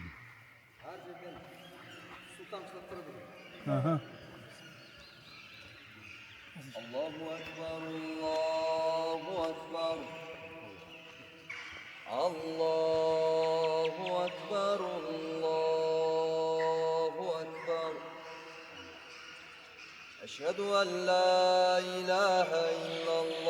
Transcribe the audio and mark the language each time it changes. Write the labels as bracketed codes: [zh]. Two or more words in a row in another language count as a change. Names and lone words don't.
[kk] Әр жерден су тамшылап тұрады. [ar] الله أكبر، الله أكبر. الله أكبر، الله أكبر. أشهد أن لا إله إلا الله.